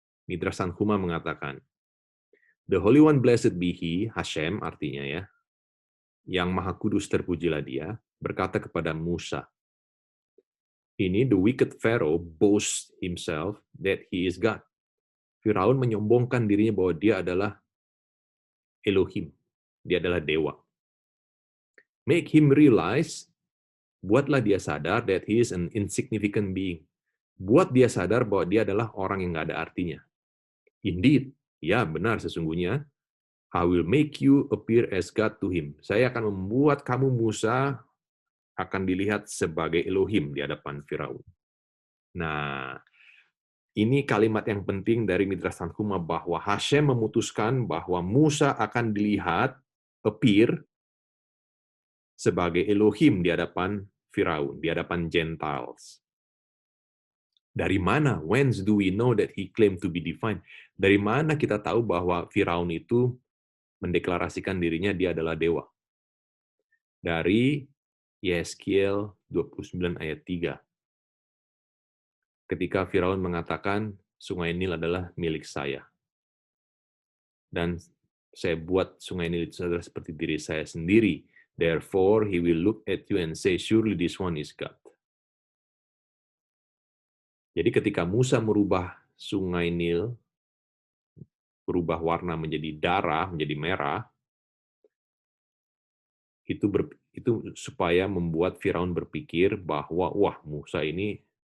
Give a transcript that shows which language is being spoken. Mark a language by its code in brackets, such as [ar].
[id] Midrash Tanhuma mengatakan, [en] The Holy One Blessed be He, [id] Hashem artinya ya, yang Maha Kudus terpujilah Dia, berkata kepada Musa, ini [en] the wicked Pharaoh boasts himself that he is God. [id] Firaun menyombongkan dirinya bahwa dia adalah Elohim, dia adalah dewa. [en] Make him realize, [id] buatlah dia sadar [en] that he is an insignificant being. [id] Buat dia sadar bahwa dia adalah orang yang nggak ada artinya. [en] Indeed, [id] ya benar sesungguhnya, [en] I will make you appear as God to him. [id] Saya akan membuat kamu Musa akan dilihat sebagai Elohim di hadapan Firaun. Nah, ini kalimat yang penting dari Midrash Tanhuma bahwa Hashem memutuskan bahwa Musa akan dilihat appear sebagai Elohim di hadapan Firaun, di hadapan Gentiles. Dari mana? [en] Whence do we know that he claimed to be divine? [id] Dari mana kita tahu bahwa Firaun itu mendeklarasikan dirinya dia adalah dewa? Dari Yeskiel 29 ayat 3. Ketika Firaun mengatakan, sungai Nil adalah milik saya. Dan saya buat sungai Nil itu adalah seperti diri saya sendiri. [en] Therefore, he will look at you and say, surely this one is God. [id] Jadi ketika Musa merubah sungai Nil, berubah warna menjadi darah, menjadi merah, itu supaya membuat Firaun berpikir bahwa, wah Musa ini